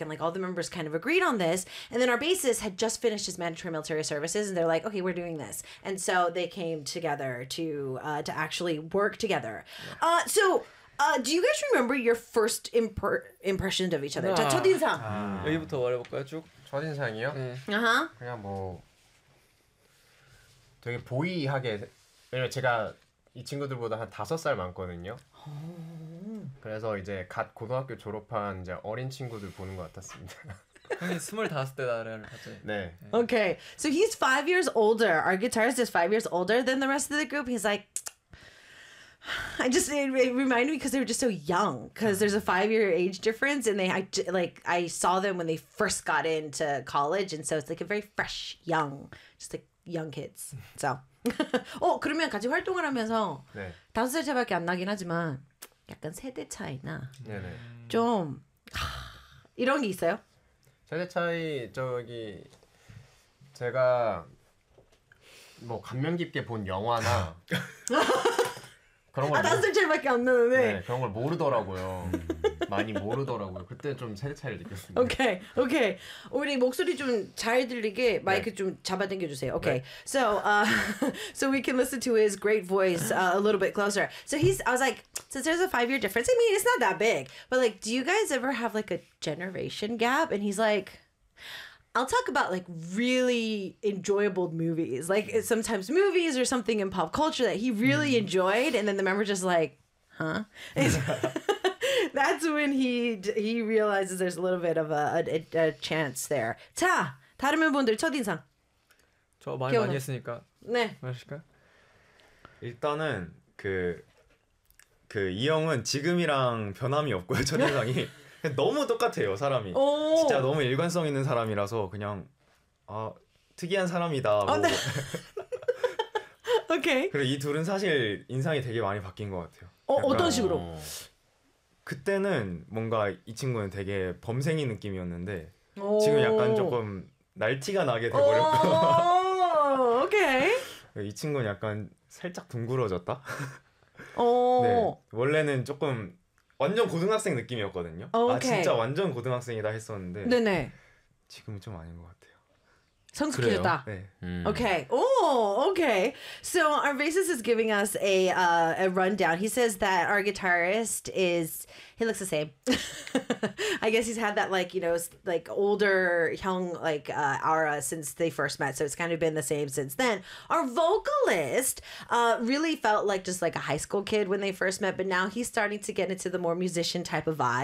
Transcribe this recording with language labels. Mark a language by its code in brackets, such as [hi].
[en] And like all the members kind of agreed on this. And then our bassist had just finished his mandatory military services. And they're like, okay, we're doing this. And so they came together to actually work together. Yeah. Do you guys remember your first impression of each other? [ko] 자, 첫인상. 여기부터 말해볼까요? 쭉? 첫인상이요? 네. 아하. 그냥 뭐 되게 보이하게, 왜냐면 제가 이 친구들보다 한 5살 많거든요. 그래서 이제 갓 고등학교 졸업한 이제 어린 친구들 보는 것 같았습니다. 형이 스물다섯 때 나를 봤죠. 네. [en] Okay, so he's 5 years older. Our guitarist is 5 years older than the rest of the group. He's like, I just it reminded me because they were just so young. Because there's a 5 year age difference, and I saw them when they first got into college, and so it's like a very fresh, young, just like young kids. So. [ko] 어 그러면 같이 활동을 하면서 다섯 살 차밖에 안 나긴 하지만 약간 세대 차이나 네네. 좀 하, 이런 게 있어요? 세대 차이 저기 제가 뭐 감명 깊게 본 영화나 그런 걸 다섯 살 차이밖에 안 나는데 네, 그런 걸 모르더라고요. 많이 모르더라고요. 그때 좀 세대 차이를 느꼈습니다. 오케이, okay, 오케이. Okay. 우리 목소리 좀 잘 들리게 마이크 네. 좀 잡아당겨주세요. [en] 오케이. Okay. 네. So, so we can listen to his great voice a little bit closer. So he's, I was like, since there's a 5 year difference, I mean, it's not that big. But like, do you guys ever have like a generation gap? And he's like, I'll talk about like really enjoyable movies. Like sometimes movies or something in pop culture that he really enjoyed. And then the member just like, huh? That's when he realizes there's a little bit of a chance there. [ko] 자, 다른 멤버분들 첫인상. 저 많이 기억나. 많이 했으니까. 네. 말하실까요? 일단은 그 이 형은 지금이랑 변함이 없고요, 첫인상이. 너무 똑같아요, 사람이. 오! 진짜 너무 일관성 있는 사람이라서 그냥 아, 특이한 사람이다. 뭐. 어, 네. 오케이. 그리고 이 둘은 사실 인상이 되게 많이 바뀐 것 같아요. 어떤 식으로? 그때는 뭔가 이 친구는 되게 범생이 느낌이었는데 지금 약간 조금 날티가 나게 돼버렸고 오케이 이 친구는 약간 살짝 둥그러졌다 오 네, 원래는 조금 완전 고등학생 느낌이었거든요 오케이. 아 진짜 완전 고등학생이다 했었는데 네네 지금은 좀 아닌 것 같아요 성숙해졌다. 오케이. 오, 오케이. [en] So our bassist is giving us a rundown. He says that our guitarist is he looks the same. I guess he's had that like, you know, like older young like aura since they first met. So it's kind of been the same since then. Our vocalist really felt like just like a high school kid when they first met, but now he's starting to get into the more musician type of vibe.